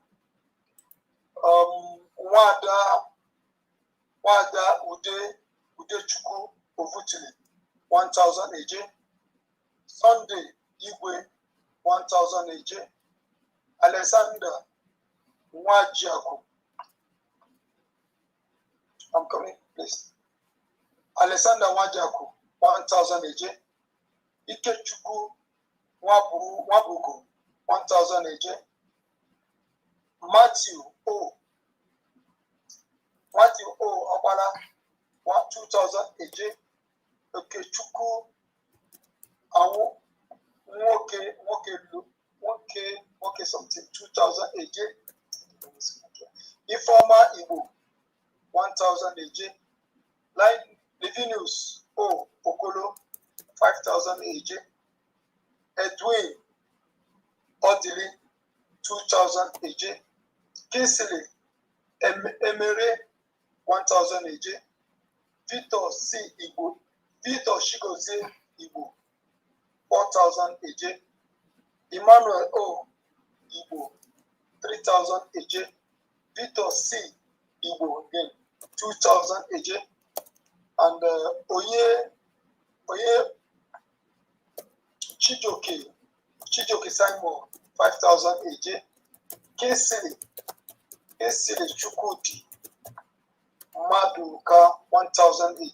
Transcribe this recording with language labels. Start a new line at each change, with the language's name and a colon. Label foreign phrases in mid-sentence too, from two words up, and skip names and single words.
English: Wada Udechuku Ovutili 1,000 AJ. Sunday Igwe 1,000 AJ. Alexander Nwajiaku. I'm coming, please. Alexander Nwajiaku 1,000 AJ. Ikechukwu Wabugo 1,000 AJ. Matthew O. Obala 2,000 AJ. Okechukwu Awu Nwoke something 2,000 AJ. Informa Igbo 1,000 AJ. Like Levinus O. Okolo 5,000 AJ. Edwin Odili 2,000 AJ. Kinsley Emere 1,000 AJ. Victor C. Igbo. Victor Shigozie Igbo 4,000 AJ. Emmanuel O. Igbo 3,000 AJ. Victor C. Igbo again 2,000 AJ. And Oye Chijoke Simon 5,000 AJ. Kesili Chukwudi Maduka 1,000 AJ.